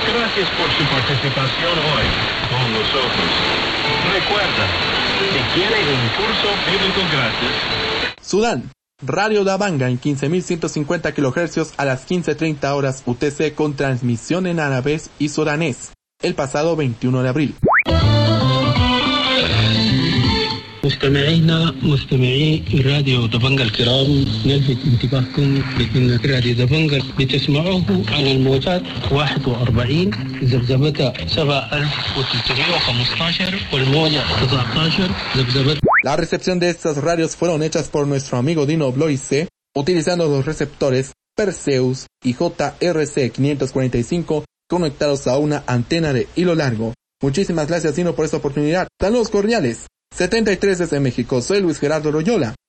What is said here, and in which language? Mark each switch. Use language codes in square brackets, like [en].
[es] Gracias por su participación hoy con nosotros. Recuerda, si quieres un curso bíblico gratis. Sudán. Radio Dabanga en 15.150 kHz a las 15.30 horas UTC con transmisión en árabe y sudanés, el pasado 21 de abril. [ar] مستمعينا مستمعي راديو دبنجا الكرام نلفت انتباهكم لأن راديو دبنجا لتسمعوه على الموجات 41 زبزبتها 7315 والموجة 19 زبزبتها. [es] La recepción de estas radios fueron hechas por nuestro amigo Dino Bloise utilizando los receptores Perseus y JRC-545 conectados a una antena de hilo largo. Muchísimas gracias Dino por esta oportunidad. Saludos cordiales. 73 desde México, soy Luis Gerardo Loyola.